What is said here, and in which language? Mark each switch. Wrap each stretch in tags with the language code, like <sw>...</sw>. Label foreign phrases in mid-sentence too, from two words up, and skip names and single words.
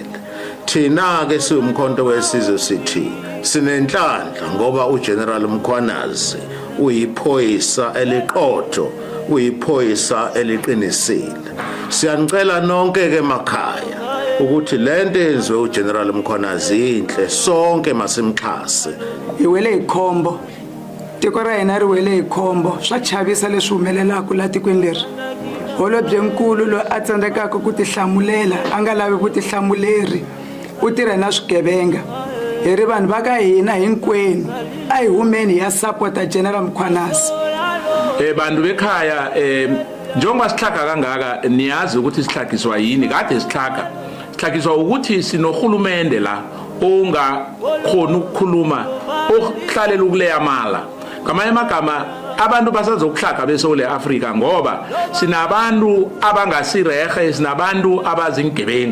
<zu>Thina-ke siwumkhonto wesizwe sithi sinenhlanhla ngoba uGeneral Mkhwanazi uyiphoyisa eliqotho, uyiphoyisa eliqinisile. Siyanicela nonke ke emakhaya ukuthi lento enziwe uGeneral Mkhwanazi inhle, sonke masimxhase.</zu> <ts>Iwele ikhombo, tiko ra hina ri wele ikhombo, swa chavisa leswi humelelaka la tikweni leri. Holobye nkulu lo a tsandzekaka ku tihlamulela, a nga lavi vutihlamuleri, u tirha na swigevenga. Hi ri vanhu va ka hina hinkwenu a hi humeni ya support General Mkhwanazi.</ts> <zu>Bantu bekhaya njengoba sihlaka kangaka niyazi ukuthi sihlakiswa yini, kade sihlakiswa ukuthi sinohulumende la ongakhona ukukhuluma, ohlalela ukuleya mala. Ngamanye amagama abantu basazokuhlaka beSouth Africa ngoba sinabantu abangasirehe, sinabantu abazingebengu.</zu>